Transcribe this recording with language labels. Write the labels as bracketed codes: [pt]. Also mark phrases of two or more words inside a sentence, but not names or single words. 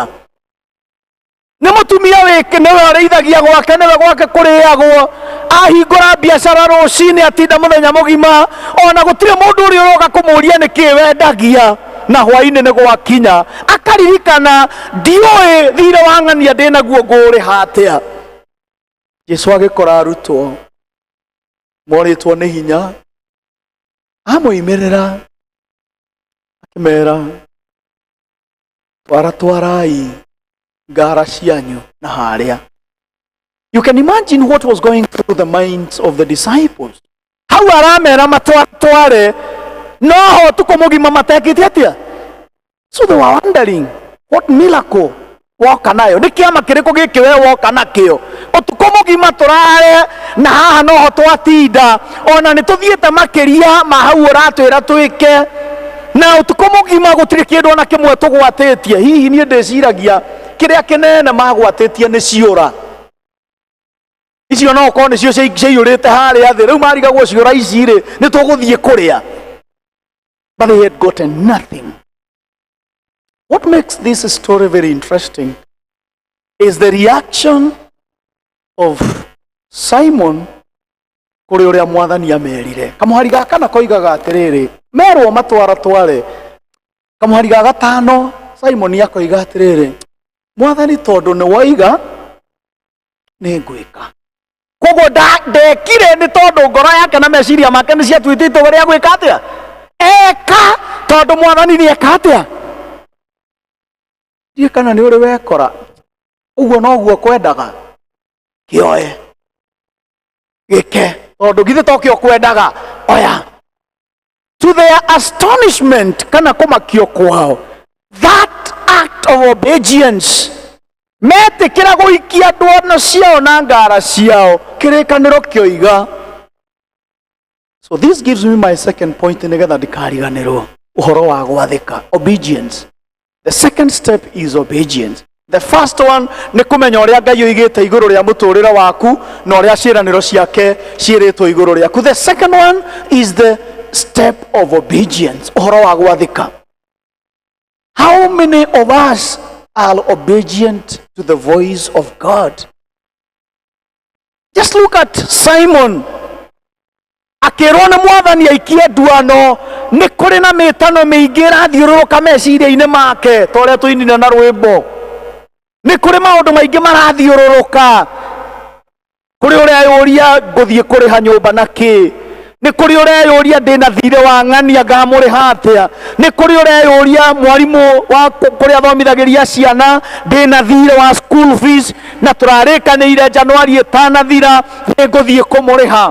[ki] Nĩ mũtumia wĩke nĩwe arĩithagia gwake, nĩwe gwake kũrĩagwo, ahingũra biacara rũcinĩ atinda mũthenya mũgima, ona gũtirĩ mũndũ ũrĩa ũroka kũmũria nĩkĩ wendagia, na hwainĩ nĩ gwakinya akaririkana ndiũĩ thirĩ wa ng'ania ndĩnaguo ngũrĩha atĩa. Jesũ agĩkora arutwo morĩtwo nĩ hinya, amoimĩrĩra akĩmera, twarai ngara cianyu na harĩa. [en] You can imagine what was going through the minds of the disciples. [ki] Hau aramera matware, no ho tuko mũgima matekĩte atĩa. [en] So they were wondering what miracle [ki] woka nayo, nĩ kĩama kĩrĩkũ gĩkĩ we woka nakĩo. Ũtukũ mũgima tũrare na haha no ho twatinda, ona nĩ tũthiĩte makĩria ma hau ũratwĩra twĩke, na ũtukũ mũgima gũtirĩ kĩndũ ona kĩmwe tũgwatĩtie. Hihi niĩ ndĩciragia kĩrĩa kĩnene magwatĩtie nĩ ciũra. Icio no korwo nĩcio ciaiyũrĩte harĩa thĩ, rĩu marigagwo ciũra ici rĩ nĩ tũgũthiĩ kũrĩa. [en] But they had gotten nothing. What makes this story very interesting is the reaction of Simon [ki] kũrĩ ũrĩa Mwathani amerire. Kamũhari gaka na koigaga atĩrĩrĩ, merwo matware. Kamũhari ga gatano Simon akoiga atĩrĩrĩ, Mwathani tondũ nĩ woiga nĩ ngwĩka. Koguo ndekire nĩ tondũ ngoro yake na meciria make nĩ ciatuĩtĩte ũrĩa gwĩka atĩa. Eka tondũ Mwathani nĩ eka atĩa. Ndiĩ kana nĩ ũrĩ wekora ũguo noguo kwendaga kĩoe gĩke, tondũ githĩ tokĩo kwendaga oya. [en] To their astonishment, [ki] kana kũmakio kwao, [en] that act of obedience, [ki] metĩkĩra gũikia ndwano ciao na ngara ciao, kĩrĩkanĩro kĩoiga. [en] So this gives me my second point, [ki] nĩgetha ndikariganĩrwo, ũhoro wa gwathĩka, [en] obedience. The second step is obedience. The first one [ki] nĩ kũmenya ũrĩa Ngai oigĩte igũrũ rĩa mũtũũrĩre waku na ũrĩa ciĩranĩro ciake ciĩrĩtwo igũrũ rĩaku. [en] The second one is the step of obedience, [ki] ũhoro wa gwathĩka. [en] How many of us are obedient to the voice of God? Just look at Simon. [ki] Akĩrwo nĩ Mwathani aikie ndwano, nĩ kũrĩ na mĩtano mĩingĩ ĩrathiũrũrũka meciria-inĩ make, ta ũrĩa tũinire na rwĩmbo. Nĩ kũrĩ maũndũ maingĩ marathiũrũrũka. Kũrĩ ũrĩa yũria ngũthiĩ kũrĩha nyũmba na kĩ, nĩ kũrĩ ũrĩa yũria ndĩna thirĩ wa ng'ania ngamũrĩha atĩa, nĩ kũrĩ ũrĩa yũria mwarimũ wa kũrĩa athomithagĩria ciana ndĩna thirĩ wa [en] school fees [ki] na tũrarĩkanĩire Januari ĩtanathira nĩ ngũthiĩ kũmũrĩha.